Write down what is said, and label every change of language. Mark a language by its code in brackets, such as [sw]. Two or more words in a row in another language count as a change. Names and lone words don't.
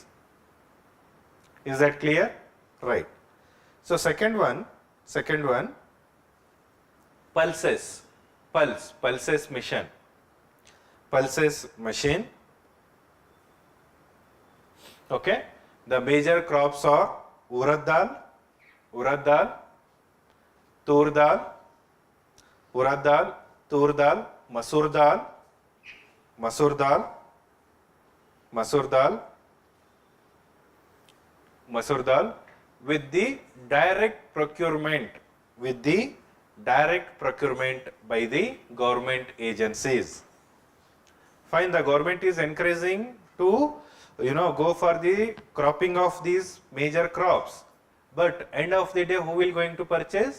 [en] Is that clear? Right. So second one, pulses mission. Pulses machine. Okay. The major crops are urad dal, tur dal, masur dal, with the direct procurement by the government agencies. Fine, the government is encouraging to go for the cropping of these major crops, but end of the day who will going to purchase?